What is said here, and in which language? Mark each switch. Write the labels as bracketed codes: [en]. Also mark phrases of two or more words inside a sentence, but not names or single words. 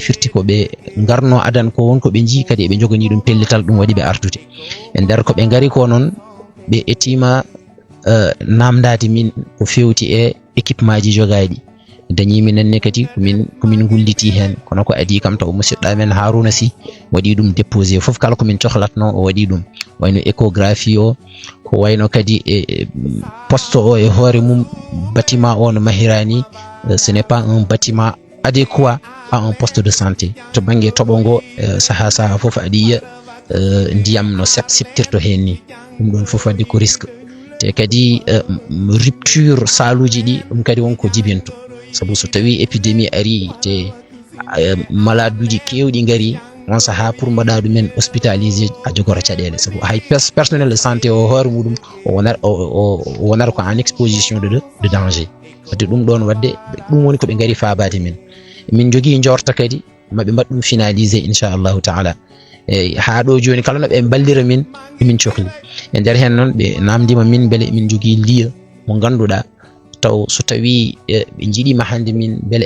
[ff] firti ko ɓe garno adan ko wonko ɓe jii kadi ɓe jogani ɗum pellital ɗum waɗi ɓe artude e nder ko ɓe ngari ko noon ɓe etima namdade min ko fewti e équipement ji jogaɗi dañi minen kadi komin gulliti hen kono ko adi kam taw musidɗo men Haruna Sy waɗi ɗum déposé fof kala komin cohlatno o waɗi ɗum wayno échographie o ko wayno kadi poste o e hoore mum bâtiment o no mahirani [fr] ce n'est pas un bâtiment adéquat à un poste de santé [ff] to banggue toɓo ngo saha fof aɗa yiya ndiyam no siptirto hen ni ɗum ɗon fof wadde ko risque te kadi rupture saluji ɗi ɗum kadi wonko jibinto sabu so tawi épidémie ari te malade uji kewɗi gari on saha pour mbaɗa ɗumen hospitalisé a jogora caɗele sabu hay [fr] personnel de santé [ff] o hoore muɗum o wonata ko [fr] en exposition de danger [ff] wadde ɗum ɗon wadde ɗum woni koɓe gari fabade min jogui jorta kadi maɓe mbaɗ ɗum finalisé [ar] inchallahu taala [ff] ha ɗo joni kala no ɓe ballira min min cohli e nder hen noon ɓe namdima min beele min jogui lieu mo ganduɗa taw so tawi ɓe jiiɗima hande min beele ɓe